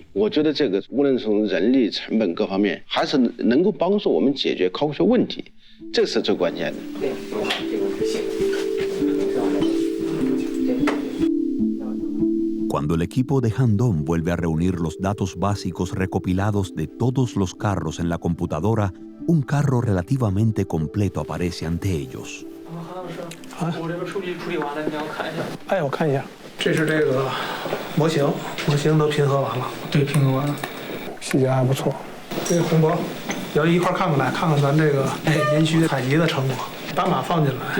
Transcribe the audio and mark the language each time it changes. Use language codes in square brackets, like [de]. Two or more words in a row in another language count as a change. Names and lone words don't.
[zh] 我觉得这个无论从人力成本各方面，还是能够帮助我们解决考古学问题，这是最关键的。 [es] Cuando el equipo de Han Dong vuelve a reunir los datos básicos recopilados de todos los carros en la computadora, un carro relativamente completo aparece ante ellos. [zh] 我这个数据处理完了，你要看一下。哎，我看一下，这是这个模型都拼合完了。对，拼合完了，细节还不错。这个洪博，要一块看看来，看看咱这个殷墟采集的成果，把马放进来。